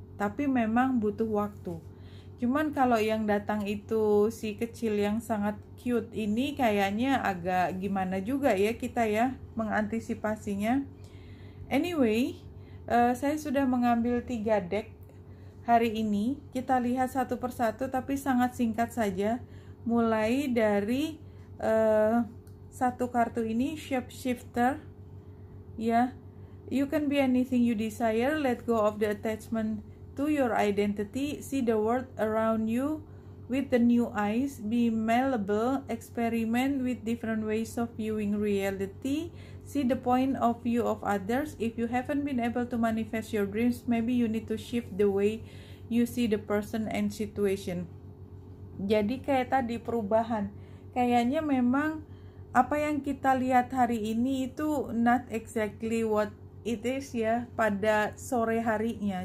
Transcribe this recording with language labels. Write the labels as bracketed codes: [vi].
[id] Tapi memang butuh waktu. Cuman kalau yang datang itu si kecil yang sangat cute ini kayaknya agak gimana juga ya kita ya mengantisipasinya. Anyway, saya sudah mengambil 3 deck hari ini. Kita lihat satu persatu tapi sangat singkat saja. Mulai dari satu kartu ini, Shapeshifter. [en] Ya, you can be anything you desire. Let go of the attachment to your identity. See the world around you with the new eyes. Be malleable. Experiment with different ways of viewing reality. See the point of view of others. If you haven't been able to manifest your dreams, maybe you need to shift the way you see the person and situation. [id] Jadi kayak tadi perubahan. Kayaknya memang apa yang kita lihat hari ini itu [en] not exactly what it is [id] ya pada sore harinya.